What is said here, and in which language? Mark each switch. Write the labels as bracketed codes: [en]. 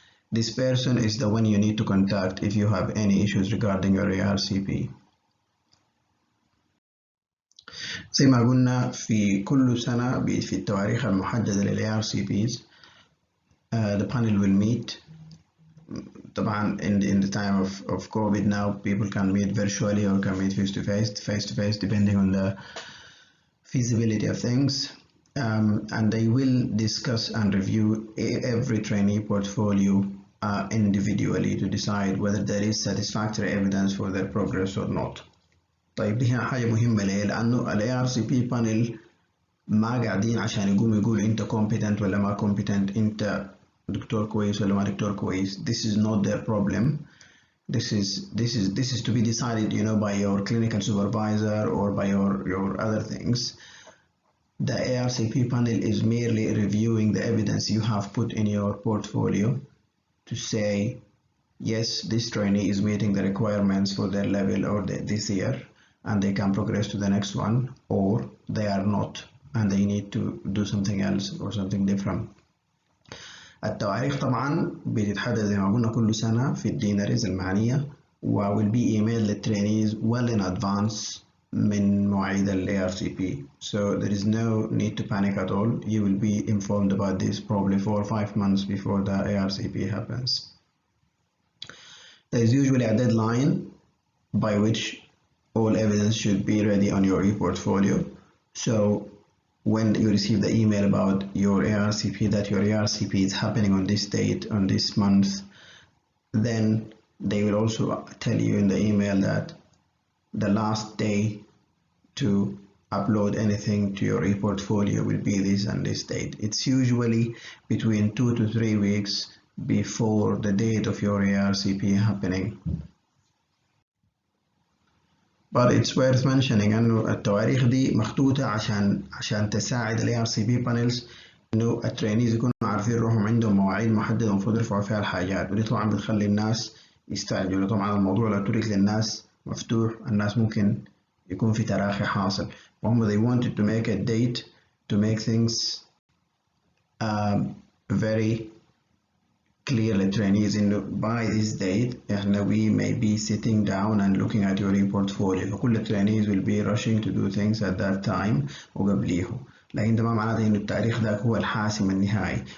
[en] This person is the one you need to contact if you have any issues regarding your ARCP. [ar] زي ما قلنا في كل سنة في التواريخ المحددة لل ARCPs [en] the panel will meet طبعا in the time of COVID now, people can meet virtually or can meet face to face, depending on the feasibility of things. And they will discuss and review every trainee portfolio individually to decide whether there is satisfactory evidence for their progress or not. [ar] طيب دي هنا حاجة مهمة ليه؟ لأنه ال ARCP panel ما قاعدين عشان يقولوا أنت competent ولا ما competent، أنت دكتور كويس ولا ما دكتور كويس. [en] This is not their problem. This is to be decided, by your clinical supervisor or by your other things. The ARCP panel is merely reviewing the evidence you have put in your portfolio to say, yes, this trainee is meeting the requirements for their level or this year, and they can progress to the next one, or they are not, and they need to do something else or something different. [ar] التواريخ طبعا بتتحدد زي ما قلنا كل سنة في الديناريز المعنية، و [en] will be emailed [ar] للترينيز [en] well in advance [ar] من مواعيد ال ARCP. [en] So there is no need to panic at all. You will be informed about this probably 4 or 5 months before the ARCP happens. There is usually a deadline by which all evidence should be ready on your e-portfolio. So when you receive the email about your ARCP, that your ARCP is happening on this date, on this month, then they will also tell you in the email that the last day to upload anything to your e-portfolio will be this and this date. It's usually between 2 to 3 weeks before the date of your ARCP happening. But it's worth mentioning [ar] إنه التواريخ دي مخطوطة عشان تساعد ال ARCP panels إنه الترينيز يكونوا عارفين روحهم عندهم مواعيد محددة المفروض يرفعوا فيها الحاجات، ودي طبعا بتخلي الناس يستعجلوا. طبعا الموضوع لو ترك للناس مفتوح الناس ممكن يكون في تراخي حاصل، وهم [en] they wanted to make a date to make things very clearly trainees in by this date we may be sitting down and looking at your e-portfolio. [ar] فكل [en] trainees will be rushing to do things at that time [ar] وقبليه، لكن ده ما معناته إنه التاريخ ده هو الحاسم النهائي.